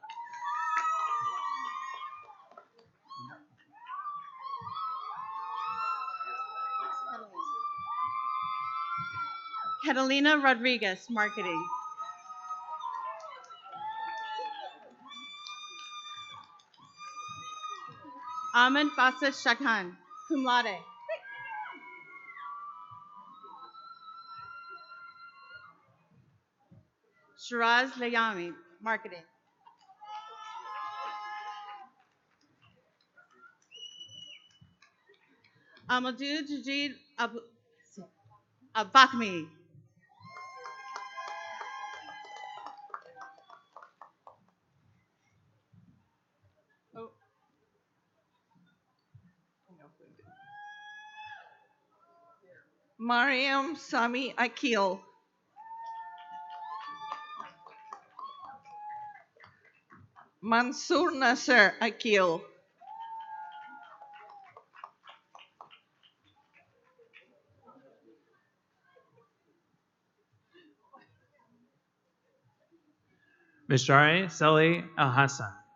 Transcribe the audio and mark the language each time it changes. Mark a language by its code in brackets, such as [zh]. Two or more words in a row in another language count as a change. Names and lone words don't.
[en] Catalina Rodriguez, marketing. Ahmed Basit Shakhan, [la] cum laude. [en] Shiraz Layami, marketing. Amadou Jajid Abakmi. Mariam Sami Akil. Mansoor Nasser Akil. Mishari Sali Al Hassan.